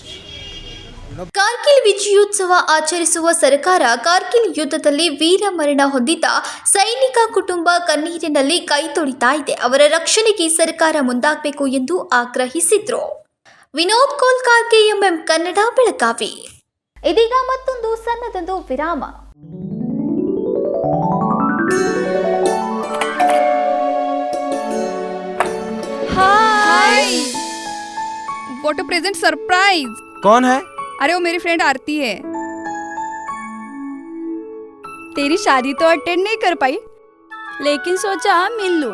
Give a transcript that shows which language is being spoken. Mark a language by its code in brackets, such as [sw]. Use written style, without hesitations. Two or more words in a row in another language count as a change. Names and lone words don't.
[kn] ಕಾರ್ಗಿಲ್ ವಿಜಯೋತ್ಸವ ಆಚರಿಸುವ ಸರ್ಕಾರ ಕಾರ್ಗಿಲ್ ಯುದ್ಧದಲ್ಲಿ ವೀರಮರಣ ಹೊಂದಿದ್ದ ಸೈನಿಕ ಕುಟುಂಬ ಕಣ್ಣೀರಿನಲ್ಲಿ ಕೈ ತೊಳಿತಾ ಇದೆ. ಅವರ ರಕ್ಷಣೆಗೆ ಸರ್ಕಾರ ಮುಂದಾಗಬೇಕು ಎಂದು ಆಗ್ರಹಿಸಿದ್ರು. ವಿನೋದ್ ಕೋಲ್ಕಾರ್, KMM ಕನ್ನಡ, ಬೆಳಗಾವಿ. ಇದೀಗ ಮತ್ತೊಂದು ಸಣ್ಣದೊಂದು ವಿರಾಮ. [en] Hi, what a present surprise. [hi] कौन है? अरे वो मेरी फ्रेंड आरती है। तेरी शादी तो अटेंड नहीं कर पाई, लेकिन सोचा मिल लूं।